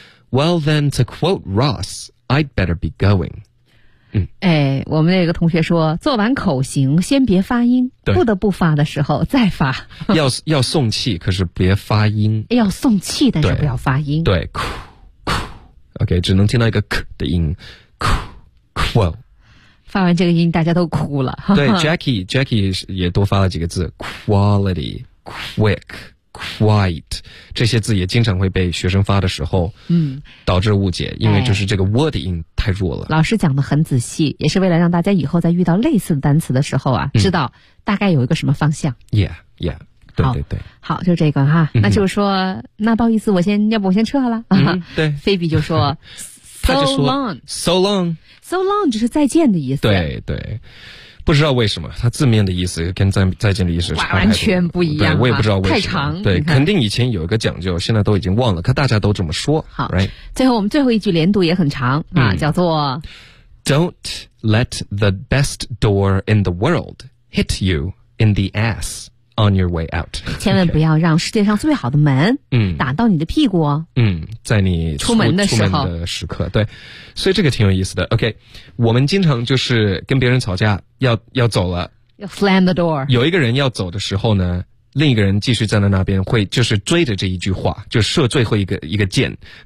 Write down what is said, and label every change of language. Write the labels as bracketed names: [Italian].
[English] Well then, to quote Ross, I'd better be going. [Chinese] 哎，我们那个同学说，做完口型先别发音，不得不发的时候再发。要送气，可是别发音。要送气，但是不要发音。对，哭哭。 OK， 只能听到一个咳的音，哭哭。发完这个音，大家都哭了。对，Jackie 也多发了几个字 ，quality， quick。 Quite 这些字也经常会被学生发的时候导致误解，因为就是这个 word 音太弱了。老师讲得很仔细，也是为了让大家以后在遇到类似的单词的时候啊，知道大概有一个什么方向。 Yeah 对对对，好，就这个哈。那就说那不好意思，我先撤了。对，菲比就说 [English] So long [Chinese] 就是再见的意思。对对，不知道为什么，它字面的意思跟再见的意思差完全不一样。对，我也不知道为什么。太长，对，肯定以前有一个讲究，现在都已经忘了，可大家都这么说。好， [English] right? [Chinese] 最后我们最后一句连读也很长啊，叫做 [English] Don't let the best door in the world hit you in the ass on your way out. [Chinese] 千万不要让世界上最好的门打到你的屁股。在你出门的时候。出门的时刻，对。所以这个挺有意思的。 OK， 我们经常就是跟别人吵架要走了。 [English] 要 slam the door。 [Chinese] 有一个人要走的时候呢，另一个人继续站在那边会就是追着这一句话，就射最后一个箭。